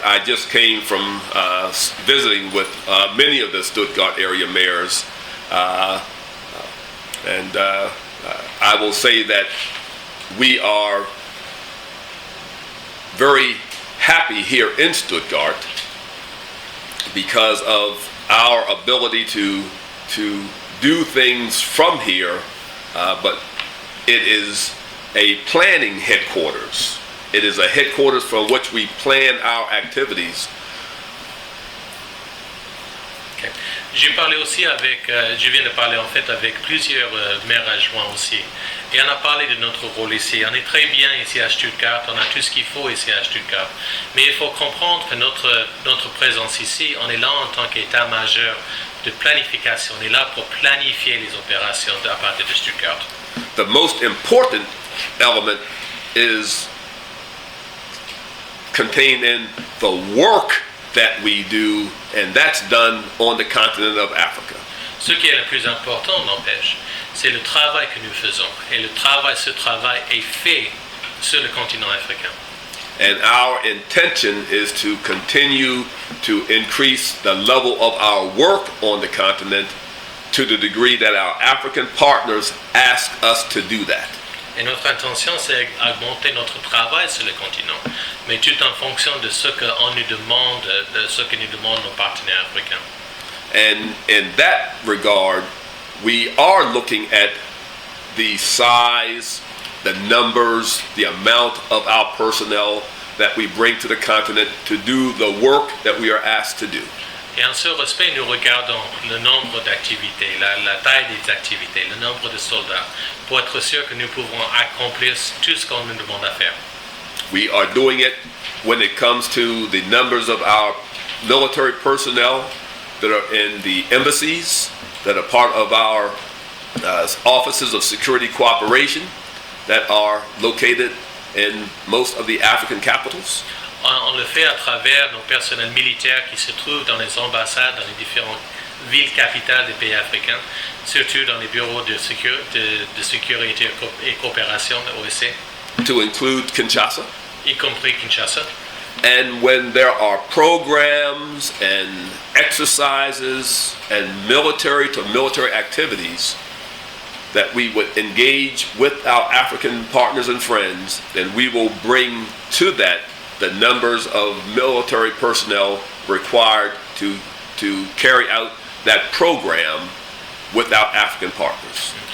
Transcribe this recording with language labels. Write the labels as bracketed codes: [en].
[en] I just came from visiting with many of the Stuttgart area mayors, and I will say that we are very happy here in Stuttgart because of our ability to do things from here, but it is a planning headquarters. It is a headquarters from which we plan our activities. Okay. [fr] Je viens de parler en fait avec plusieurs maires adjoints aussi. Et on a parlé de notre rôle ici. On est très bien ici à Stuttgart, on a tout ce qu'il faut ici à Stuttgart. Mais il faut comprendre que notre présence ici, on est là en tant qu'état-major de planification. On est là pour planifier les opérations à partir de Stuttgart. [en] The most important element is contained in the work that we do, and that's done on the continent of Africa. [fr] Ce qui est le plus important, n'empêche, c'est le travail que nous faisons. Et ce travail est fait sur le continent africain. [en] And our intention is to continue to increase the level of our work on the continent to the degree that our African partners ask us to do that. [fr] Et notre intention, c'est d'augmenter notre travail sur le continent, mais tout en fonction de ce que nous demandent nos partenaires africains. [en] And in that regard, we are looking at the size, the numbers, the amount of our personnel that we bring to the continent to do the work that we are asked to do. [fr] Et en ce respect, nous regardons le nombre d'activités, la taille des activités, le nombre de soldats, pour être sûr que nous pouvons accomplir tout ce qu'on nous demande à faire. [en] We are doing it when it comes to the numbers of our military personnel that are in the embassies, that are part of our offices of security cooperation that are located in most of the African capitals. [fr] On le fait à travers nos personnels militaires qui se trouvent dans les ambassades, dans les différentes villes capitales des pays africains, surtout dans les bureaux de sécurité et coopération de l'OSC. [en] To include Kinshasa. [fr] Y compris Kinshasa. [en] And when there are programs and exercises and military-to-military activities that we would engage with our African partners and friends, then we will bring to that the numbers of military personnel required to carry out that program with our African partners.